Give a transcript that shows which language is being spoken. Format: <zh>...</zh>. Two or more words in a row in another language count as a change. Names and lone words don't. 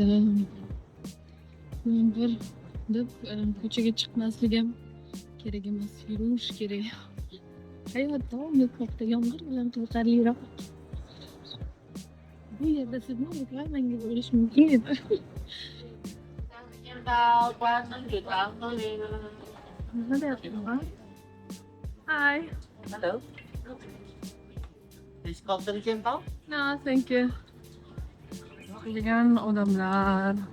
<uz>Yomg'ir deb ko'chaga chiqmaslik ham kerak emas, yurish kerak. Hayot davom etmoqda, yomg'ir bilan qiziqarliroq. Bu yerda sizni reklamangiz bo'lishi mumkin edi. Nima deyapsiz?</uz> <en>Hi. Hello. Is coffee came out? No, thank you.</en> <uz>O'qigan odamlar.</uz>